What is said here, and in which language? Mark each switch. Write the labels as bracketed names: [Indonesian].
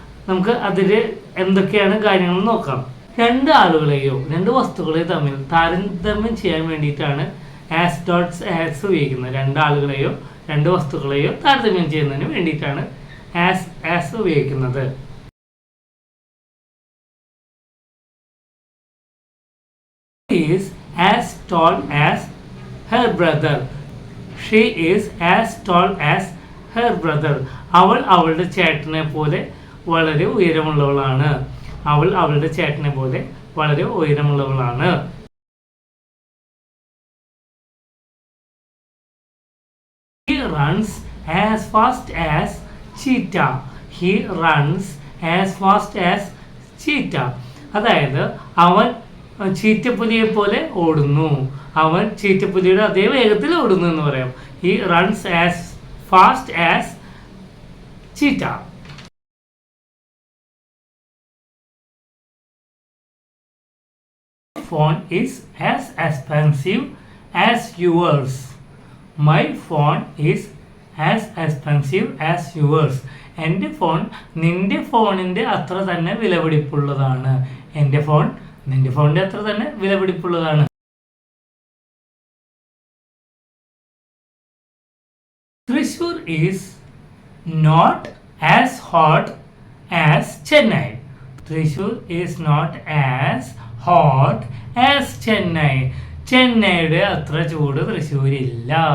[Malayalam] നമുക്ക് അതിൽ എന്തൊക്കെയാണ് കാര്യങ്ങൾ നോക്കാം. രണ്ട് ആളുകളെയോ രണ്ട് വസ്തുക്കളെയോ തമ്മിൽ താരതമ്യം ചെയ്യാൻ വേണ്ടിയിട്ടാണ് ആസ് ഡോട്ട്സ് ആസ് ഉപയോഗിക്കുന്നത്. രണ്ട് ആളുകളെയോ രണ്ട് വസ്തുക്കളെയോ താരതമ്യം ചെയ്യുന്നതിന് വേണ്ടിയിട്ടാണ് ആസ് ഉപയോഗിക്കുന്നത്. [English] She is as tall as her brother. She is as tall as her brother. [Malayalam] അവൾ അവളുടെ ചേട്ടനെ പോലെ വളരെ ഉയരമുള്ളവളാണ്. അവൾ അവളുടെ ചേട്ടനെ പോലെ വളരെ ഉയരമുള്ളവളാണ്. [English] He runs as fast as cheetah. He runs as fast as cheetah. [Malayalam] അതായത് അവൻ ചീറ്റപ്പുലിയെ പോലെ ഓടുന്നു. അവൻ ചീറ്റപ്പുലിയുടെ അതേ വേഗത്തിൽ ഓടുന്നു എന്ന് പറയാം. [English] He runs as fast as cheetah. Phone is as expensive as yours. My phone is as expensive as yours. [Malayalam] എൻ്റെ ഫോൺ നിന്റെ ഫോണിൻ്റെ അത്ര തന്നെ വിലപിടിപ്പുള്ളതാണ്. എൻ്റെ ഫോൺ നിന്റെ ഫോണിൻ്റെ അത്ര തന്നെ വിലപിടിപ്പുള്ളതാണ്. [English] Thrissur is not as hot as Chennai. Thrissur is not as hot as Chennai. [Malayalam] ചെന്നൈയുടെ അത്ര ചൂട് തൃശ്ശൂരില്ല.